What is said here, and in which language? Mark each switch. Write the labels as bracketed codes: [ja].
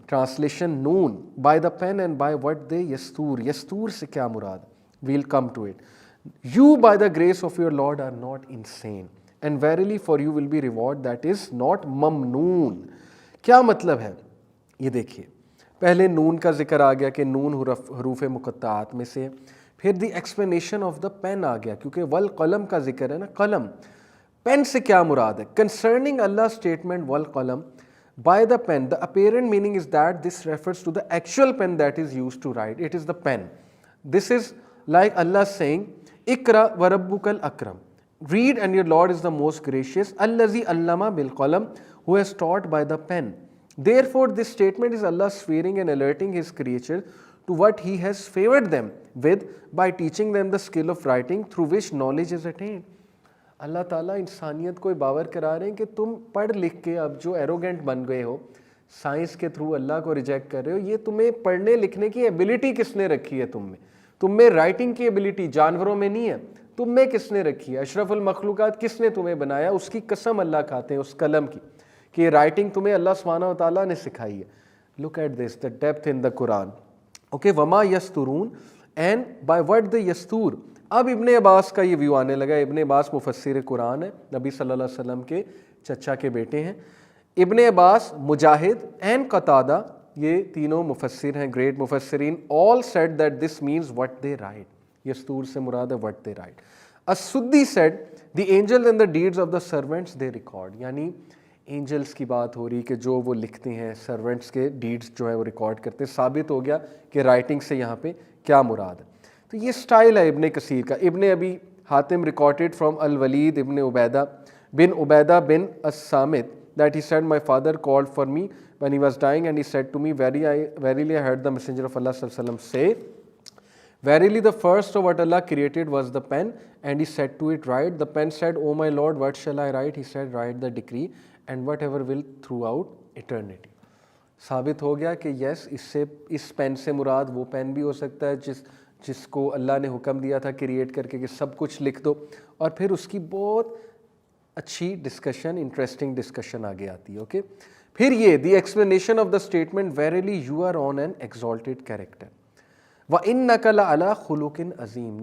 [en] Translation نون by the pen and by what they یستور. [ur] یستور سے کیا مراد؟ [en] We'll come to it. You by the grace of your Lord are not insane and verily for you will be reward that is not ممنون. [ur] کیا مطلب ہے؟ یہ دیکھیے، پہلے نون کا ذکر آ گیا کہ نون حروف مقطعات میں سے، پھر the explanation of the pain آ گیا کیونکہ والقلم کا ذکر ہے نا، قلم، پین سے کیا مراد ہے؟ [en] Concerning اللہ statement والقلم by the pen the apparent meaning is that this refers to the actual pen that is used to write. It is the pen. This is like Allah saying [ar] اقرأ وربک الاکرم. [en] Read and your Lord is the most gracious. [ar] الذی علم بالقلم, [en] who has taught by the pen. Therefore this statement is Allah swearing and alerting his creature to what he has favored them with by teaching them the skill of writing through which knowledge is attained. [ur] اللہ تعالیٰ انسانیت کو باور کرا رہے ہیں کہ تم پڑھ لکھ کے اب جو ایروگنٹ بن گئے ہو، سائنس کے تھرو اللہ کو ریجیکٹ کر رہے ہو، یہ تمہیں پڑھنے لکھنے کی ایبلٹی کس نے رکھی ہے تم میں رائٹنگ کی ایبلٹی جانوروں میں نہیں ہے، تم میں کس نے رکھی ہے؟ اشرف المخلوقات کس نے تمہیں بنایا؟ اس کی قسم اللہ کھاتے ہیں اس قلم کی کہ یہ رائٹنگ تمہیں اللہ سبحانہ و تعالیٰ نے سکھائی ہے. [en] Look at this the depth in the Quran. Okay, [ar] وما یسترون [en] And by what the یستور. [ur] اب ابن عباس کا یہ ویو آنے لگا. ابن عباس مفسر قرآن ہے، نبی صلی اللہ علیہ وسلم کے چچا کے بیٹے ہیں. ابن عباس، مجاہد اینڈ قتادہ، یہ تینوں مفسر ہیں، گریٹ مفسرین. [en] all said that this means what they write. [ur] یستور سے مراد ہے [en] what they write. السدی said the angels and the deeds of the servants they record. [ur] یعنی اینجلس کی بات ہو رہی کہ جو وہ لکھتے ہیں، سرونٹس کے ڈیڈز جو ہے وہ ریکارڈ کرتے ہیں. ثابت ہو گیا کہ رائٹنگ سے یہاں پہ کیا مراد ہے. تو یہ سٹائل ہے ابن کثیر کا. [en] ابن ابی حاتم ریکارڈڈ فرام الولید ابن عبیدہ بن الصامت that he said my father called for me when he was dying and he said to me verily I heard the messenger of Allah sallallahu alaihi wasallam say verily the first of what Allah created was the pen and he said to it write. The pen said oh my Lord what shall I write? He said write the decree and whatever will throughout eternity. [ur] ثابت ہو گیا کہ یس اس pain سے مراد وہ pain بھی ہو سکتا ہے جس کو اللہ نے حکم دیا تھا کریٹ کر کے کہ سب کچھ لکھ دو. اور پھر اس کی بہت اچھی ڈسکشن، انٹرسٹنگ ڈسکشن آگے آتی ہے. [en] okay, پھر یہ the explanation of the statement verily you are on an exalted character [ar] وَإِنَّكَ لَعَلَىٰ خُلُقٍ عَظِيمٍ.